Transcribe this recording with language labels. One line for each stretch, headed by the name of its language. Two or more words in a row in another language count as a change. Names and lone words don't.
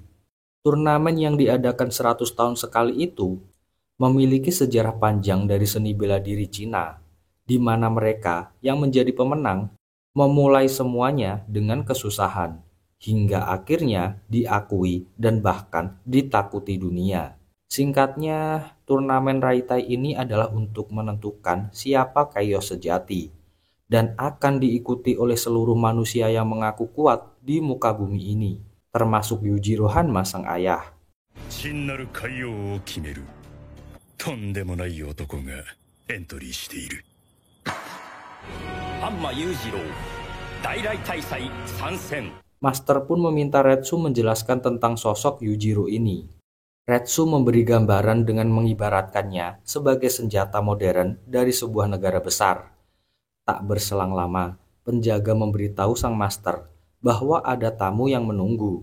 Indonesian: Turnamen yang diadakan 100 tahun sekali itu memiliki sejarah panjang dari seni bela diri Cina, di mana mereka yang menjadi pemenang memulai semuanya dengan kesusahan, hingga akhirnya diakui dan bahkan ditakuti dunia. Singkatnya, turnamen Raitai ini adalah untuk menentukan siapa Kaiyo sejati, dan akan diikuti oleh seluruh manusia yang mengaku kuat di muka bumi ini, termasuk Yujiro Hanma sang ayah.
Japanese: とんでもない男がエントリーしている。ハンマ裕次郎大来大祭参戦。
Indonesian: Master pun meminta Retsu menjelaskan tentang sosok Yujiro ini. Retsu memberi gambaran dengan mengibaratkannya sebagai senjata modern dari sebuah negara besar. Tak berselang lama, penjaga memberitahu sang master bahwa ada tamu yang menunggu.